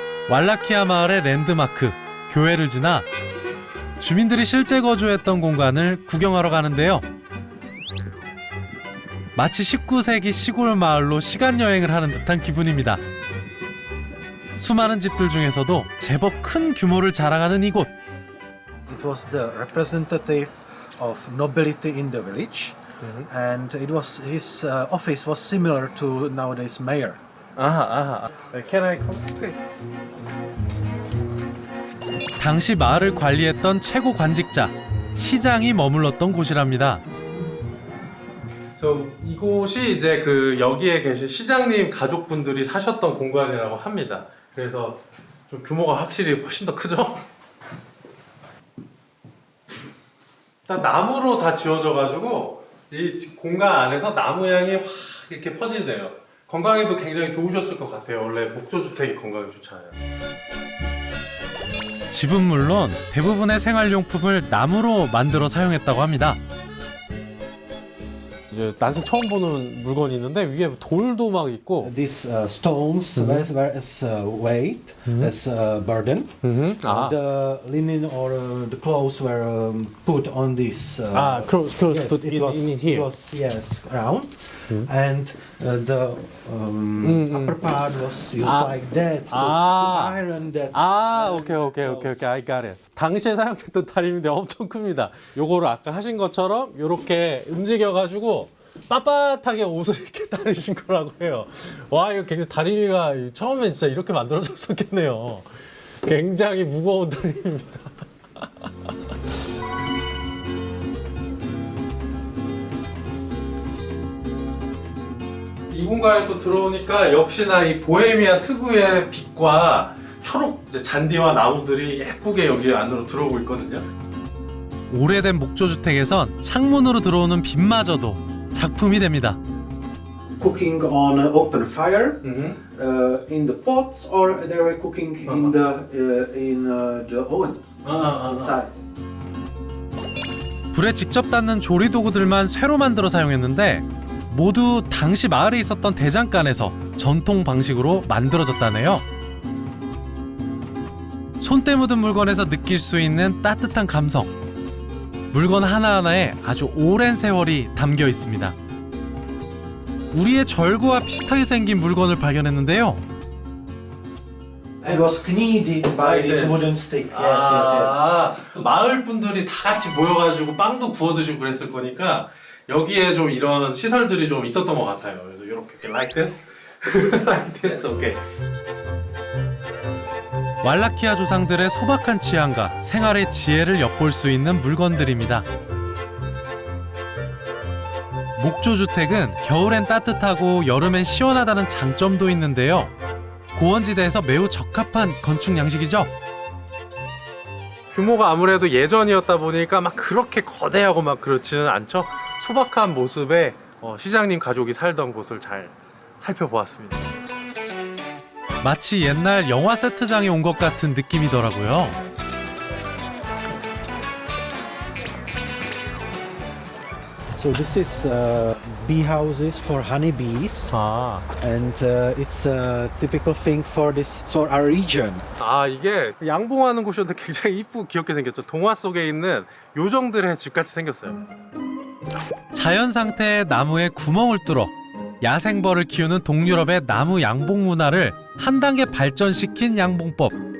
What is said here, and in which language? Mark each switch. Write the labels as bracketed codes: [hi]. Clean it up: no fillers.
[ko] 왈라키아 마을의 랜드마크, 교회를 지나 주민들이 실제 거주했던 공간을 구경하러 가는데요. 마치 19세기 시골 마을로 시간 여행을 하는 듯한 기분입니다. 수많은 집들 중에서도 제법 큰 규모를 자랑하는 이곳. [en] It was the representative of nobility in the village, and it was his office was similar to nowadays mayor. Can I come? [ko] 당시 마을을 관리했던 최고 관직자, 시장이 머물렀던 곳이랍니다. 이곳이 이제 그 여기에 계신 시장님 가족분들이 사셨던 공간이라고 합니다. 그래서 좀 규모가 확실히 훨씬 더 크죠? 일단 나무로 다 지어져가지고 이 공간 안에서 나무 향이 확 이렇게 퍼지네요. 건강에도 굉장히 좋으셨을 것 같아요. 원래 목조주택이 건강에 좋잖아요. 집은 물론 대부분의 생활용품을 나무로 만들어 사용했다고 합니다. 이제 난생 처음 보는 물건이 있는데 위에 돌도 막 있고. [en] These stones were as weight, as burden. The linen or the clothes were put on this. clothes Yes, put it in here. was yes round, and the upper part was used like that to iron that. okay, I got it. [ko] 당시에 사용됐던 다리미인데 엄청 큽니다. 요거를 아까 하신 것처럼 이렇게 움직여가지고 빳빳하게 옷을 이렇게 다리신 거라고 해요. 와, 이거 굉장히 다리미가 처음엔 진짜 이렇게 만들어졌었겠네요. 굉장히 무거운 다리미입니다. 이 공간에 또 들어오니까 역시나 이 보헤미아 특유의 빛과 초록 이제 잔디와 나무들이 예쁘게 여기 안으로 들어오고 있거든요. 오래된 목조주택에선 창문으로 들어오는 빛마저도 작품이 됩니다. [en] Cooking on open fire in the pots, or they were cooking in the oven inside. [ko] 불에 직접 닿는 조리 도구들만 쇠로 만들어 사용했는데 모두 당시 마을에 있었던 대장간에서 전통 방식으로 만들어졌다네요. 손때 묻은 물건에서 느낄 수 있는 따뜻한 감성. 물건 하나하나에 아주 오랜 세월이 담겨 있습니다. 우리의 절구와 비슷하게 생긴 물건을 발견했는데요. [en] It was kneaded by this wooden stick. Yes. [ko] 마을 분들이 다 같이 모여가지고 빵도 구워 드시고 그랬을 거니까 여기에 좀 이런 시설들이 좀 있었던 것 같아요. 그래서 이렇게 [en] like this, like this, okay. [ko] 왈라키아 조상들의 소박한 취향과 생활의 지혜를 엿볼 수 있는 물건들입니다. 목조주택은 겨울엔 따뜻하고 여름엔 시원하다는 장점도 있는데요. 고원지대에서 매우 적합한 건축 양식이죠. 규모가 아무래도 예전이었다 보니까 막 그렇게 거대하고 막 그렇지는 않죠. 소박한 모습의 시장님 가족이 살던 곳을 잘 살펴보았습니다. 마치 옛날 영화 세트장에 온 것 같은 느낌이더라고요. [en] So this is bee houses for honeybees, and it's a typical thing for our region. [ko] 아, 이게 양봉하는 곳이었는데 굉장히 이쁘고 귀엽게 생겼죠. 동화 속에 있는 요정들의 집같이 생겼어요. 자연 상태의 나무에 구멍을 뚫어 야생벌을 키우는 동유럽의 나무 양봉 문화를 한 단계 발전시킨 양봉법.